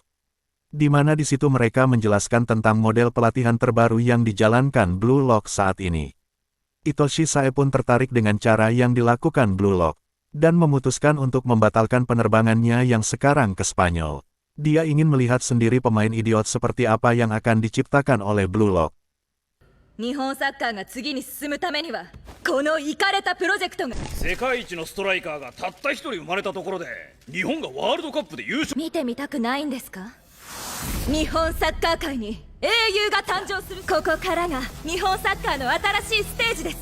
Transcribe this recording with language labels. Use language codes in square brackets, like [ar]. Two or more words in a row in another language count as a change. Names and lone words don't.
[id] Di mana di situ mereka menjelaskan tentang model pelatihan terbaru yang dijalankan Blue Lock saat ini. Itoshi Sae pun tertarik dengan cara yang dilakukan Blue Lock, dan memutuskan untuk membatalkan penerbangannya yang sekarang ke Spanyol. Dia ingin melihat sendiri pemain idiot seperti apa yang akan diciptakan oleh Blue Lock. [ja] 日本サッカーが次に進むためにはこのイカれたプロジェクトが世界一のストライカーがたった一人生まれたところで日本がワールドカップで優勝。見てみたくないんですか？日本サッカー界に英雄が誕生する。ここからが日本サッカーの新しいステージです。